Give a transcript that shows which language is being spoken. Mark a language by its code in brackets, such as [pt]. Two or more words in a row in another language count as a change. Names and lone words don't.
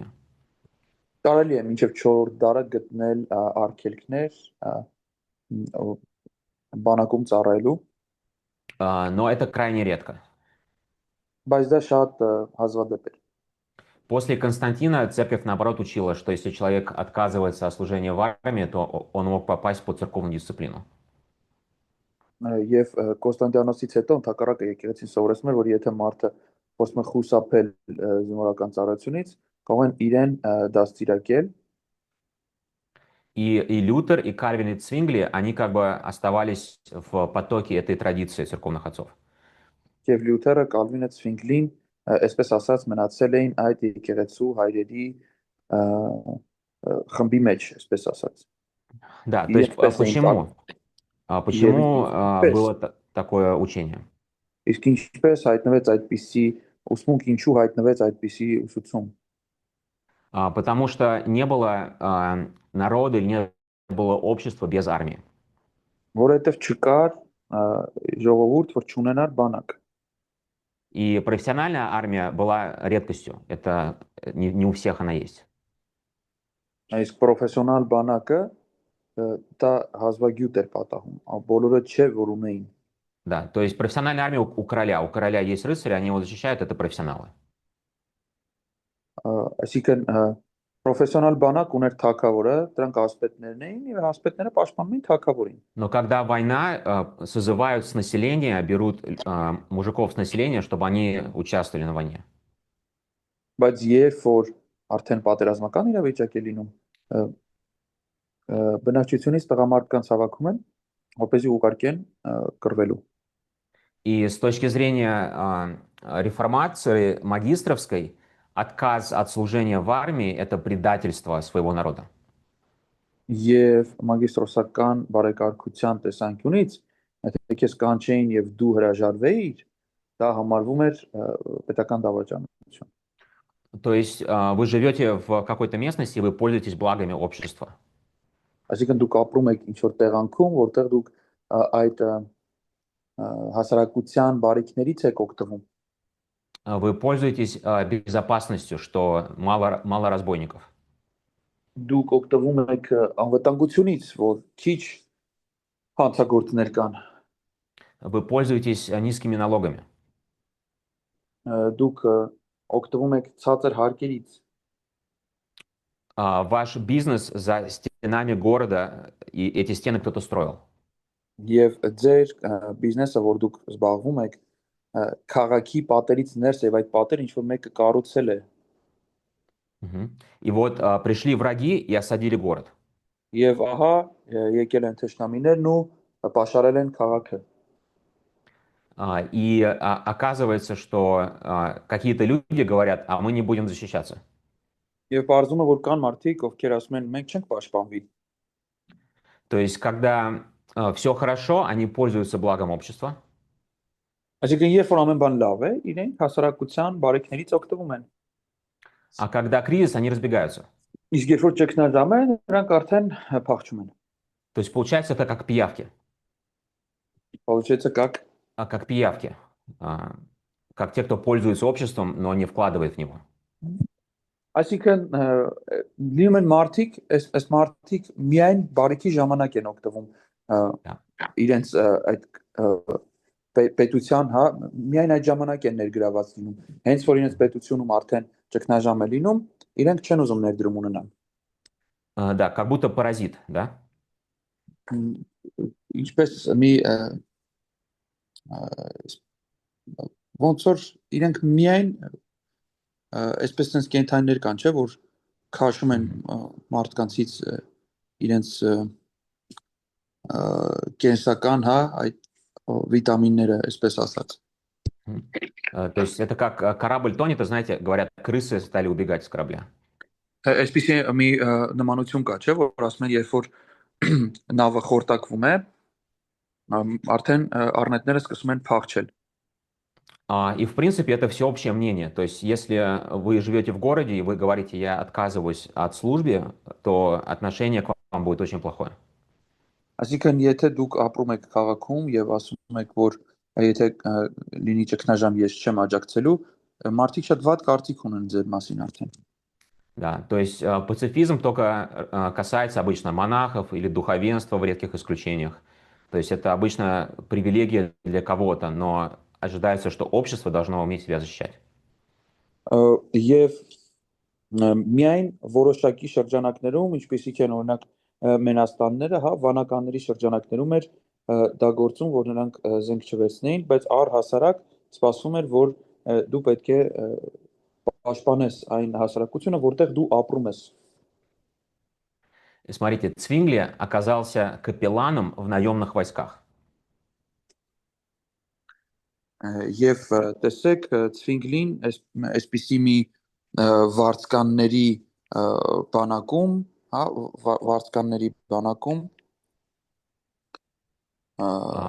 [hy] Կարելի է մինչև 4-րդ դարը գտնել արգելքներ բանակում ծառայելու, [ru] Но это крайне редко. [hy] բայց դա շատ հազվադեպ էր։ [ru] После Константина церковь, наоборот, учила, что если человек отказывается от служения в армии, то он мог попасть под церковную дисциплину. [hy] Եվ Կոստանդիանոսից հետո ընդհակառակը եկեղեցին սովորեցնում էր, որ եթե մարդը փորձում է խուսափել զինվորական ծառայությունից, կարող են իրեն դաստիարակել [ru] И Лютер, и Кальвин, и Цвингли, они как бы оставались в потоке этой традиции церковных отцов. [hy] եւ Լյութերը, Կալվինը, Ցվինգլին, այսպես ասած, մնացել էին այդ եկեղեցու հայրերի ը, խմբի մեջ, այսպես ասած։ [ru] Да, то есть [hy] Ինչպես էին տակ [ru] почему? [hy] եւ [ru] Почему [hy] ինչպես [ru] было такое учение? [hy] իսկ ինչպես հայտնվեց այդպիսի ուսմունք, ինչու հայտնվեց այդպիսի ուսուցում։ [ru] Потому что не было народа или не было общества без армии. [hy] Որովհետեւ չկար ժողովուրդ, որ չունենար բանակ։ [ru] И профессиональная армия была редкостью. Это не у всех она есть. [hy] Իսկ պրոֆեսիոնալ բանակը դա հազվագյուտ էր պատահում, բոլորը չէ որ ունեին։ [ru] Да, то есть профессиональная армия у короля. У короля есть рыцари, они его защищают, это профессионалы. [hy] Այսինքն պրոֆեսիոնալ բանակ ուներ թագավորը, դրանք ասպետներն էին եւ ասպետները պաշտպանում էին թագավորին։ [ru] Но когда война, созывают с населения, берут мужиков с населения, чтобы они участвовали на войне. [hy] Բայց երբ որ արդեն պատերազմական իրավիճակ է լինում, բնակչությունից տղամարդկանց հավաքում են, որպեսզի ուղարկեն կռվելու։ [ru] И с точки зрения реформации магистровской, отказ от служения в армии– это предательство своего народа. [hy] Եվ մագիստրոսական բարեկարգության տեսանկյունից, եթե քեզ կանչեին եւ դու հրաժարվեիր, դա համարվում էր պետական դավաճանություն։ [ru] То есть вы живете в какой-то местности, и вы пользуетесь благами общества. [hy] Այսինքն դուք ապրում եք ինչ որ տեղանքում, որտեղ дук այդ հասարակության բարիքներից եք օգտվում։ [ru] Вы пользуетесь безопасностью, что мало разбойников. [hy] Դուք օգտվում եք անվտանգությունից, որ քիչ հանցագործներ կան։ [ru] Вы пользуетесь низкими налогами. [hy] Դուք օգտվում եք ցածր հարկերից։ [ru] Ваш бизнес за стенами города, и эти стены кто-то строил. [hy] Եվ ձեր բիզնեսը, որ դուք զբաղվում եք, քաղաքի պատերից ներս եւ այդ պատերը ինչ որ մեկը կառուցել է։ [ru] И вот пришли враги и осадили город. [hy] Եվ ահա եկել են թշնամիներն ու պաշարել են քաղաքը։ [ru] И оказывается, что какие-то люди говорят, а мы не будем защищаться. [hy] Եվ բարձում է, որ կան մարդիկ, ովքեր ասում են, մենք չենք պաշտպանվի։ [ru] То есть, когда все хорошо, они пользуются благом общества. [hy] Այսինքն, երբ որ ամեն бан լավ է, իրենք հասարակության բարիքներից օգտվում են։ [ru] А когда кризис, они разбегаются. [hy] Իսկ երբ որ ճգնաժամ է, նրանք արդեն փախչում են։ [ru] То есть, получается, это как пиявки. Получается как Как пиявки. Как те, кто пользуется обществом, но не вкладывает в него. [hy] Այսինքն լինում են մարդիկ, այս մարդիկ միայն բարիքի ժամանակ են օգտվում իրենց այդ պետության, հա, միայն այդ ժամանակ են ներգրաված լինում։ Հենց որ իրենց պետությունում արդեն ճգնաժամ է լինում, իրենք չեն ուզում ներդրում ունենալ։ [ru] Да, как будто паразит, да? [hy] Ինչպես մի ոնց որ իրենք միայն այսպես sense կենթանիներ կան, չէ, որ քաշում են մարդկանցից իրենց կենսական, հա, այդ վիտամինները, այսպես ասած։ [ru] То есть это как корабль тонет, и знаете, говорят, крысы стали убегать с корабля. [hy] Այսպեսի մի նմանություն կա, չէ, որ ասում են, երբ որ նավը խորտակվում է, արդեն առնետները սկսում են փախչել։ [ru] И, в принципе, это всеобщее мнение. То есть, если вы живете в городе и вы говорите, я отказываюсь от службы, то отношение к вам будет очень плохое. [hy] Այսինքն, եթե դուք ապրում եք քաղաքում եւ ասում եք, որ եթե լինի ճգնաժամ, ես չեմ աջակցելու, մարդիկ շատ վատ կարծիք ունեն ձեր մասին արդեն։ [ru] Да, то есть пацифизм только касается обычно монахов или духовенства в редких исключениях. То есть это обычно привилегия для кого-то, но ожидается, что общество должно уметь себя защищать. [hy] Եվ միայն որոշակի շրջանակներում, ինչպեսիք են օրինակ Մենաստանները, հա, վանականների շրջանակներում էր դա գործում, որ նրանք զենք չվերցնեին, բայց առհասարակ սպասվում էր, որ դու պետք է պաշտպանես այն հասարակությունը, որտեղ դու ապրում ես։ [ru] И смотрите, Цвингли оказался капелланом в наемных войсках. [hy] Եվ տեսեք Ցվինգլին այսպիսի մի վարձկանների բանակում, հա, վարձկանների բանակում А,